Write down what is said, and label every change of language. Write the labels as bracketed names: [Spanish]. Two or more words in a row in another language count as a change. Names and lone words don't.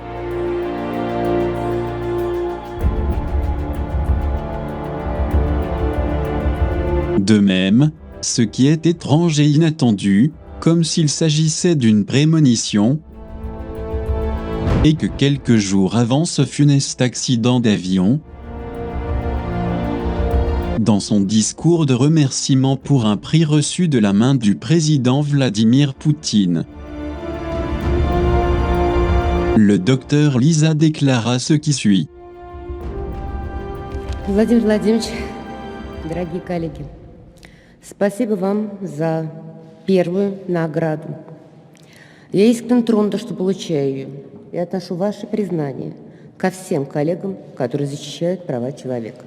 [French] De même, ce qui est étrange et inattendu, comme s'il s'agissait d'une prémonition, est que quelques jours avant ce funeste accident d'avion, dans son discours de remerciement pour un prix reçu de la main du président Vladimir Poutine, le docteur Lisa déclara ce qui suit. [Russian] Владимир Владимирович, дорогие коллеги, спасибо вам за первую награду. Я искренне тронута, что получаю ее, и отношу ваше признание ко всем коллегам, которые защищают права человека.